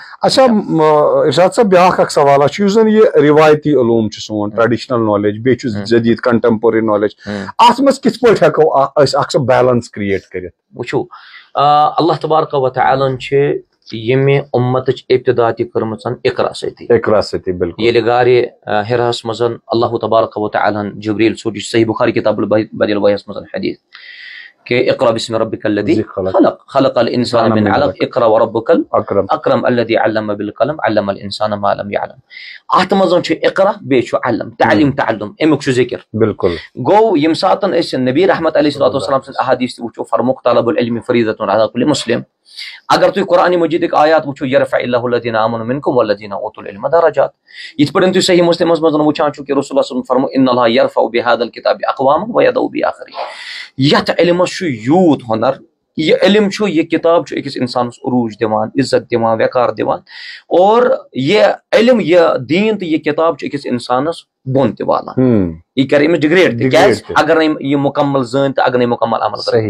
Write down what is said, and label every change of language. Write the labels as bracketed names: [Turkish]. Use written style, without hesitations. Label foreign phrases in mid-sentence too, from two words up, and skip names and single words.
[Kashmiri] اچھا ارشاد صاحب بیاکھ اکھ سوال چھُ یُس زن یہ روایتی علوم چھُ سون [English] traditional knowledge [Kashmiri] بیٚیہِ چھُ جدید [English] contemporary knowledge [Kashmiri] اتھ منٛز کِتھ پٲٹھۍ ہیٚکو أسۍ اکھ سۄ [English] balance create [Kashmiri] کٔرِتھ؟ وٕچھو [Arabic] اللہ تبارک و تعالیٰ [Kashmiri] چھِ ییٚمہِ اُمتٕچ ابتدا تہِ کٔرمٕژ اقرا سۭتی بالکل. ییٚلہِ غارِ حِراہس منٛز [Arabic] اللہ تبارک و تعالیٰ [Kashmiri] جبریل صوٗر یہِ چھُ صحیح بخاری کتاب البدیع الوحیَس منٛز حدیث کہ [Arabic] اقرا بسم ربک الذی خلق الانسان من علق اقرا وربک الاکرم الذی علم بالقلم علم الانسان ما لم يعلم. [Kashmiri] اتھ منٛز چھُ اقرا بیٚیہِ چھُ علم تعلیٖم تعلُم امیُک چھُ ذکر. بالکل. گوٚو ییٚمہِ ساتہٕ أسۍ نبی رحمت [Arabic] علیہ الصلوۃ والسلام [Kashmiri] سٕنٛز احادیث تہِ وٕچھو فرموک [Arabic] طلب العلم فریضۃ علی کل مسلم. [Kashmiri] اگر تُہۍ قرآنِ مجیدٕکۍ آیات وٕچھو [Arabic] یرفع اللہ الذین آمنوا منکم والذین اوتوا العلم درجات. [Kashmiri] یِتھ پٲٹھۍ تُہۍ صحیح مسلمس منٛز وٕچھان چھِو کہ [Arabic] رسول اللہ صلی اللہ علیہ وسلم [Kashmiri] فرمو [Arabic] ان اللہ یرفع بہذا الکتاب اقواما ویضع بآخرین. [Kashmiri] یتھ علمس چھُ یوٗت ہُنر، یہ علم چھُ یہ کتاب چھُ أکِس انسانس عروج دِوان عزت دِوان وقار دِوان اور یہ علم یہ دین تہٕ یہ کتاب چھُ أکِس انسانس بۄن تہِ والان. یہ کرِ أمِس ڈِگریڈ تہِ کیازِ اگر نہٕ یہِ مکمل زٲنۍ تہٕ اگر نہٕ مکمل عمل کرِ.